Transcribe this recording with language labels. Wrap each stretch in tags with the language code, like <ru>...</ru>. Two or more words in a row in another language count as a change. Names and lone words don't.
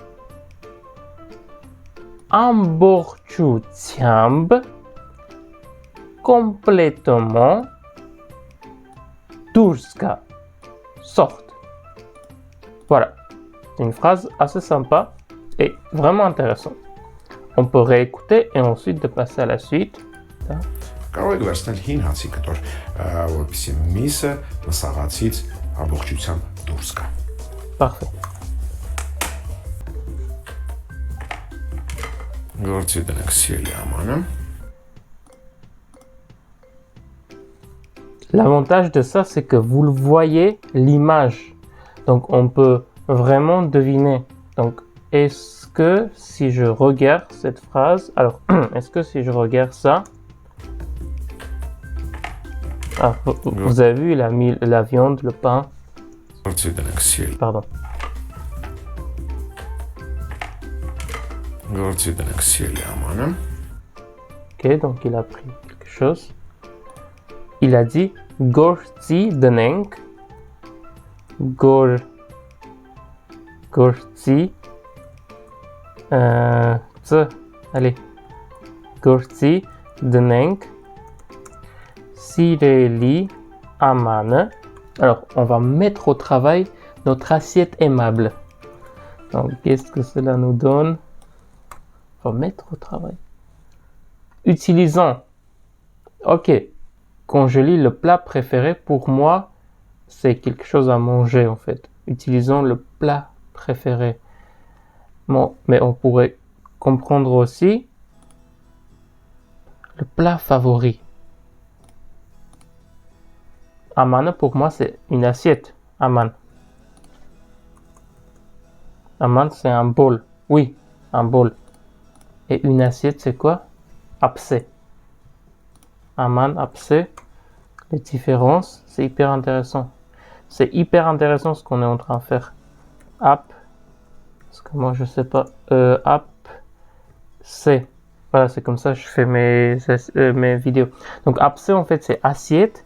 <fr>Amborchutiamb, complètement. Turska, sorte. Voilà, c'est une phrase assez sympa et vraiment intéressante. On peut réécouter et ensuite de passer à la suite.</fr> <hy>Կարող եք վերցնել հին հացի կտոր, որպեսզի միսը մսաղացից ամբողջությամբ դուրս գա։</hy> <fr>Parfait.</fr> <hy>Գործի դնենք սիրելի ամանը։</hy> <fr>L'avantage de ça, c'est que vous le voyez l'image. Donc, on peut vraiment deviner. Donc, est-ce que si je regarde cette phrase, alors, est-ce que si je regarde ça, ah, vous avez vu, il a mis la viande, le pain.</fr> <hy>Գործի դնենք սիրելի։</hy> <fr>Pardon.</fr> <hy>Գործի դնենք սիրելի ամանը։</hy> <fr>Ok, donc il a pris quelque chose. Il a dit</fr> <hy>Գործի դնենք.</hy> <fr>Gorti.</fr> <hy>Allez. Գործի դնենք. Սիրելի ամանը.</hy> <fr>Alors, on va mettre au travail notre assiette aimable. Donc, qu'est-ce que cela nous donne? On va mettre au travail. Utilisons. Ok. Quand je lis le plat préféré, pour moi, c'est quelque chose à manger en fait. Utilisons le plat préféré. Bon, mais on pourrait comprendre aussi le plat favori. Aman, pour moi, c'est une assiette. Aman. Aman, c'est un bol. Oui, un bol. Et une assiette, c'est quoi?</fr> <hy>Ափսե։ Աման, ափսե.</hy> <fr>Les différences, c'est hyper intéressant. C'est hyper intéressant ce qu'on est en train de faire. Ap. Parce que moi, je sais pas. Ap. C. Voilà, c'est comme ça que je fais mes vidéos. Donc, apsé, en fait, c'est assiette.</fr>